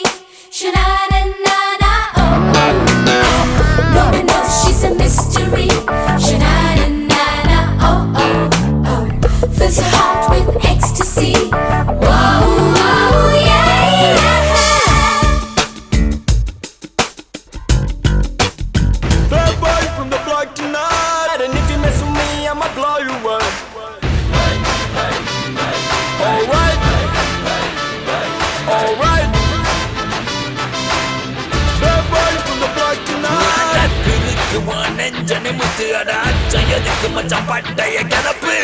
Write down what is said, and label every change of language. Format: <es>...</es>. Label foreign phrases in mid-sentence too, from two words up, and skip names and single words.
<en>Sha-na-na-na-na, oh, oh, oh. No one knows she's a mystery. Sha-na-na-na-na, oh, oh, oh. Fills your heart with ecstasy. Whoa, whoa, yeah, yeah. Bad boy from the block tonight, and if you mess with me, I'ma blow you up. Alright, alright. Bad boy from the block tonight.</en> <ta>நெஞ்சனை முத்து அட அச்சையதுக்கு மச்சம் பட்டைய கிளப்ப</ta>